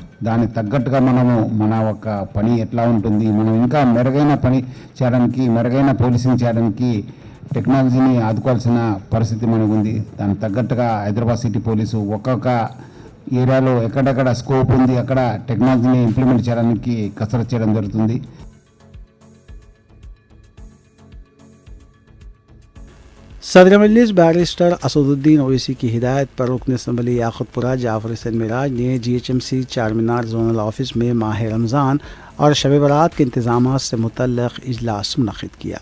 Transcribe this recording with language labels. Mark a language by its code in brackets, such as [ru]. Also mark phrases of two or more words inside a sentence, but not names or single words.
[te] దానికి తగ్గట్టుగా మనము మన ఒక పని ఎట్లా ఉంటుంది, మనం ఇంకా మెరుగైన పని చేయడానికి, మెరుగైన పోలీసింగ్ చేయడానికి టెక్నాలజీని ఆదుకోవాల్సిన పరిస్థితి మనకు ఉంది. దానికి తగ్గట్టుగా హైదరాబాద్ [en] city police [te] ఒక్కొక్క ఏరియాలో ఎక్కడెక్కడ స్కోప్ ఉంది అక్కడ టెక్నాలజీని ఇంప్లిమెంట్ చేయడానికి కసరత్తు చేయడం జరుగుతుంది. [ur] صدر مجلس بیرسٹر اسدالدین اویسی کی ہدایت پر رکن اسمبلی یاقوت پورہ جعفر حسین معراج نے GHMC چارمینار [en] zonal office [ur] میں ماہ رمضان اور شب برات کے انتظامات سے متعلق اجلاس منعقد کیا۔